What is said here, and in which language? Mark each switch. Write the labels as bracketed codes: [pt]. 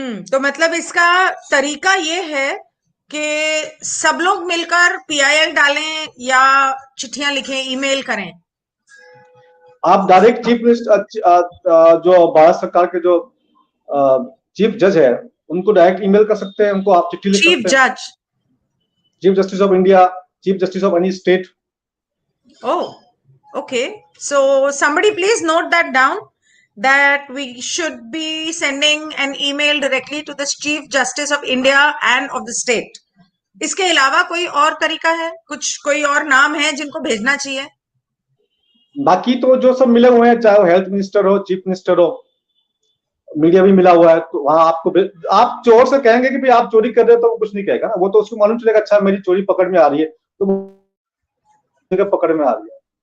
[hi] तो मतलब इसका तरीका ये है कि सब लोग मिलकर PIL डालें या चिट्ठियां लिखें, ईमेल करें? आप डायरेक्ट चीफ मिनिस्टर जो भारत सरकार के जो चीफ जज है उनको डायरेक्ट ईमेल कर सकते हैं, उनको आप चिट्ठी लिख चीफ सकते हैं. जज? [en] Chief justice of India, chief justice of any state. Oh, okay. So somebody please note that down, that we should be sending an email directly to the Chief Justice of India and of the state. [hi] इसके अलावा कोई और तरीका है? कुछ कोई और नाम है जिनको भेजना चाहिए? बाकी तो जो सब मिले हुए हैं, चाहे वो हेल्थ मिनिस्टर हो, चीफ मिनिस्टर हो, मीडिया भी मिला हुआ है, तो वहां आपको आप चोर से कहेंगे कि भाई आप चोरी कर रहे हो तो वो कुछ नहीं कहेगा ना, वो तो उसको मालूम चलेगा अच्छा मेरी चोरी पकड़ में आ रही है तो पकड़ में आ रही है।